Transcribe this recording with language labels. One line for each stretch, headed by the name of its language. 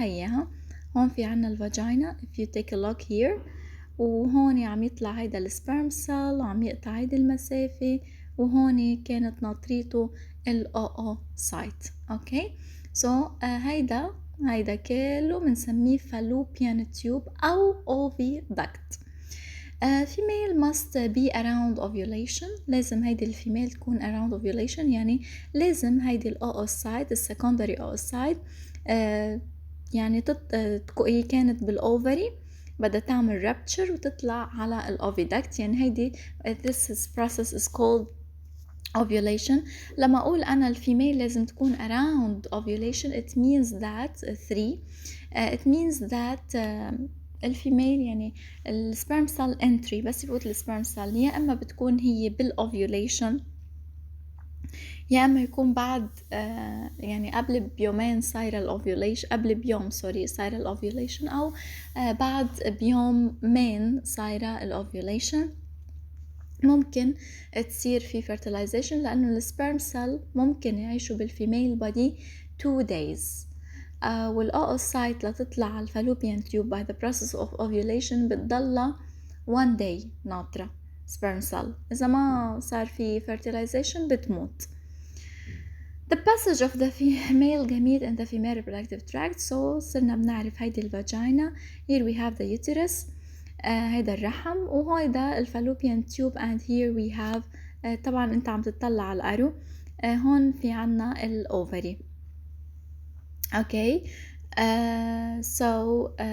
Arabic: هيها هون في عنا الفاجينا
English: if you take a look here
Arabic: وهون عم يطلع هيدا السبرم cell وعم يقطع هيدي المسافة وهون كانت ناطريته الأوسايت. اوكي سو هيدا كله بنسميه فالوبيان تيوب أو اوفيدكت.
English: female must be around ovulation.
Arabic: لازم هيدي الفيميل تكون around ovulation يعني لازم هيدي الأوسايت السكندري أوسايت يعني هي كانت بالأوفري بدها تعمل rupture وتطلع على الأوفيدكت يعني هيدي
English: this process is called ovulation.
Arabic: لما أقول أنا الفيميل لازم تكون around ovulation
English: it means that it means that
Arabic: الفيميل يعني السبرم سيل entry بس يفوت السبرم سيل يا إما بتكون هي بالأوفيوليشن يا إما يكون بعد يعني قبل بيومين صايرة الأوفيوليشن قبل بيوم صايرة الأوفيوليشن أو بعد بيومين صايرة الأوفيوليشن. ممكن تصير في fertilization لأنه السبرم سيل ممكن يعيشوا بالفيميل بادي 2 days. والأوسايت لتطلع على الفالوبيان تيوب
English: by the process of ovulation
Arabic: بتضلها 1 day ناطرة sperm cell. إذا ما صار في fertilization بتموت.
English: The passage of the female gamete in the female reproductive tract.
Arabic: So صرنا بنعرف هيدي الفاجينا.
English: Here we have the uterus.
Arabic: هيدا الرحم وهيدا الفالوبيان تيوب
English: and here we have
Arabic: طبعا انت عم تطلع على الأرو هون في عنا الأوفري.
English: Okay so